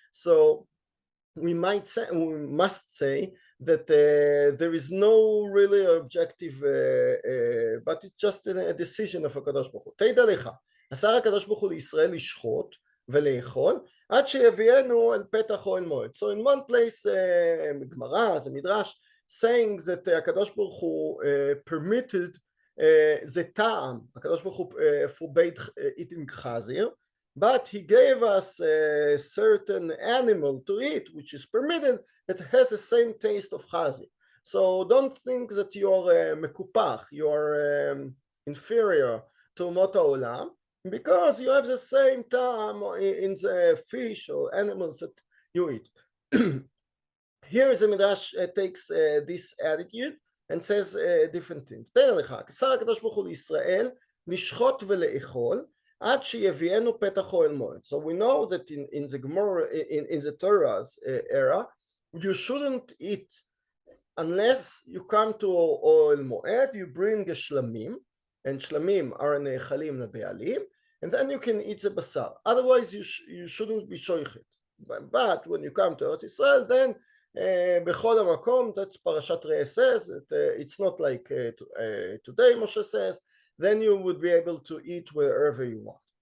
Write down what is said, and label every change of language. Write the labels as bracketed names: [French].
[English] So we must say that there is no really objective, but it's just a decision of הקדוש ברוך הוא. [Hebrew] תדע לך, אסר הקדוש ברוך הוא לישראל לשחוט ולאכול עד שיביאנו אל פתח אוהל מועד. [English] So in one place, גמרא, the midrash saying that הקדוש ברוך הוא permitted זה טעם, הקדוש ברוך הוא forbade eating חזיר, but he gave us a certain animal to eat which is permitted that has the same taste of חזיר. So don't think that you're מקופח, you're inferior to אומות העולם, because you have the same טעם in the fish or animals that you eat. Here the Midrash takes this attitude and says different things. [Hebrew] תן לך, כשר הקדוש ברוך הוא לישראל לשחוט ולאכול עד שיביאנו פתח אוהל מועד. [English] So we know that in the Gemara, in the Torah's era, you shouldn't eat unless you come to אוהל מועד, you bring a shlamim, and shlamim are [Hebrew] נאכלים לבעלים, [English] and then you can eat the basar. Otherwise you shouldn't be shoichet. But when you come to Eretz Israel, then [Hebrew] בכל המקום, [English] that's Parshat says, it's not like today Moshe says, then you would be able to eat wherever you want.